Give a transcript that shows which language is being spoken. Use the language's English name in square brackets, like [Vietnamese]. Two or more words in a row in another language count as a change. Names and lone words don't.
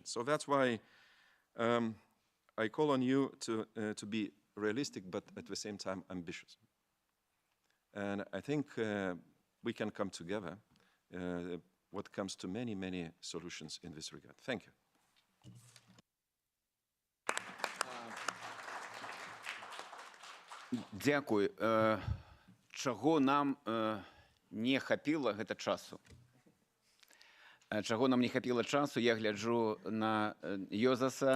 [English] So that's why I call on you to be realistic, but at the same time ambitious. And I think we can come together what comes to many, many solutions in this regard. Thank you. [Ukrainian] Дякую. [Belarusian] Чаго нам не хапіла, гэта часу. Чаго нам не хапіла часу, я гляджу на Йозаса.